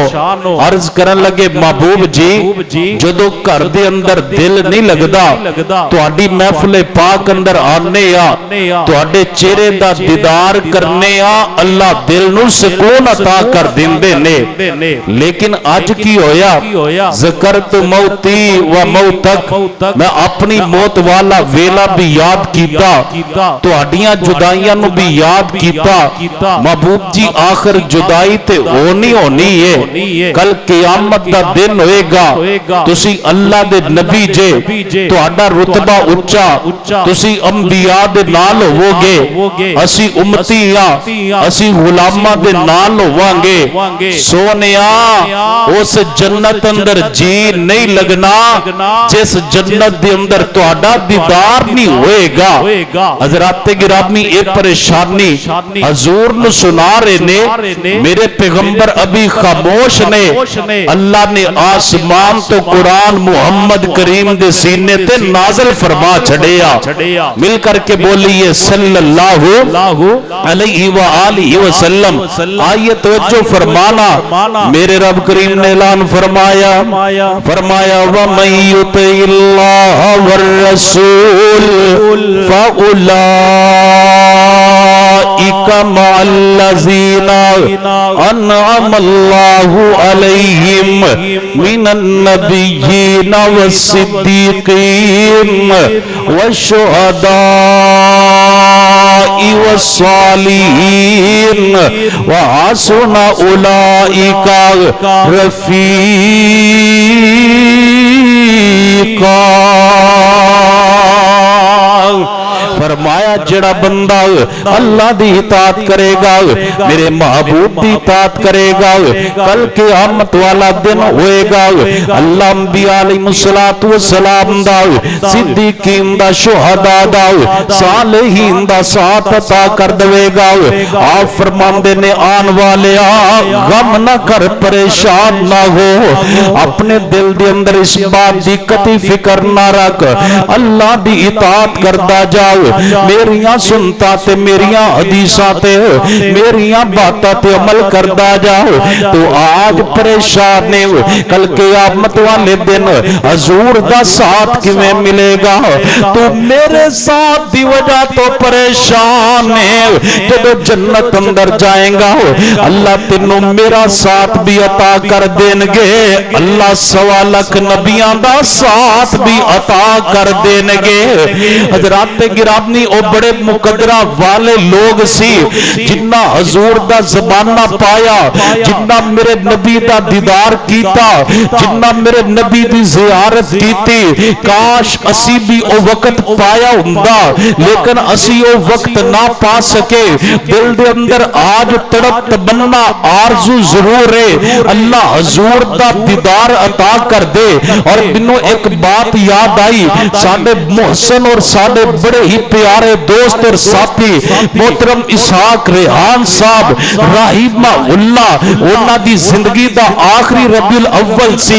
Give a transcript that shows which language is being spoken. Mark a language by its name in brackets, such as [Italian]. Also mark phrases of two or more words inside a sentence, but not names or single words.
[Punjabi] عرض کرن لگے محبوب جی جدو گھر دے اندر دل نہیں لگدا، تہاڈی محفل پاک اندر آنے تہاڈے چہرے دا دیدار کرنے اللہ دل نو سکون عطا کر دیندے نے۔ لیکن اج کی ہویا [Arabic] ذکرت موتی و موتک، [Punjabi] میں اپنی موت والا ویلا بھی یاد کیتا، تہاڈیاں جدائیاں نو بھی یاد کیتا۔ محبوب جی آخر جدائی تے ہونی ہے، کل قیامت دا دن ہوئے گا، تسی اللہ دے نبی جے، تہاڈا رتبہ اونچا، تسی انبیاء دے نال ہوو گے، اسی امتی اسی غلاماں دے نال ہوواں گے۔ سونیا اس جنت اندر اندر جی نہیں لگنا جس جنت دے اندر تہاڈا دیدار نہیں ہوئے گا۔ حضرات گرامی ایک پریشانی حضور نو سنا رہے نے، میرے پیغمبر ابھی خاموش نے، اللہ نے آسمان تو قرآن محمد کریم دے سینے تے نازل فرما چھڑیا، مل کر کے بولیے [Arabic] صلی اللہ علیہ وآلہ وسلم۔ [Punjabi] آئیے توجہ فرمانا، میرے رب کریم نے اعلان فرمایا [Arabic] وَمَن يُطِعِ اللَّهَ وَالرَّسُولَ فَأُولَٰئِكَ مَعَ الَّذِينَ أَنْعَمَ اللَّهُ عَلَيْهِمْ مِنَ النَّبِيِّينَ وَالصِّدِّيقِينَ وَالشُّهَدَاءِ وَالصَّالِحِينَ وَحَسُنَ أُولَٰئِكَ رفیقا۔ [Punjabi] فرمایا جڑا بندہ اللہ دی اطاعت کرے گا، میرے محبوب دی اطاعت کرے گا، کل قیامت والا دن ہوئے گا، اللہ انبیاء [Arabic] علیہ السلام [Punjabi] دا، صدیقین دا، شہداء دا، صالحین دا ساتھ عطا کر دے گا۔ آپ فرماندے نے آن والے غم نہ کر، پریشان نہ ہو، اپنے دل دے اندر اس بات دی قطعی فکر نہ رکھ، اللہ دی اطاعت کردا جاؤ، میریاں سنتا تے میریاں حدیثاں تے میریاں باتاں تے عمل کردا جاؤ۔ تو آج پریشان ہے، کل قیامت والے دن حضور دا ساتھ کیویں ملے گا؟ تو میرے ساتھ دی وجہ تو پریشان ہے، جب جنت اندر جائیں گا اللہ تینوں میرا ساتھ بھی عطا کر دیں گے، اللہ 1.25 لاکھ نبیاں دا ساتھ بھی عطا کر دیں گے۔ حضرات گرامی او بڑے مقدرہ والے لوگ سی جنہ حضور دا زمانہ پایا، جنہ میرے نبی دا دیدار کیتا، جنہ میرے نبی دی زیارت کیتی۔ کاش اسی بھی او وقت پایا ہوندا، لیکن اسی او وقت نہ پا سکے۔ دل دے اندر آج تڑپ تمنا آرزو ضرور ہے اللہ حضور دا دیدار عطا کر دے۔ اور بنو ایک بات یاد آئی، ساڈے محسن اور ساڈے بڑے ہی پیارے دوست اور ساتھی محترم اسحاق ریحان صاحب [Arabic] رحمہ اللہ، [Punjabi] انہاں دی زندگی دا آخری ربیع الاول سی۔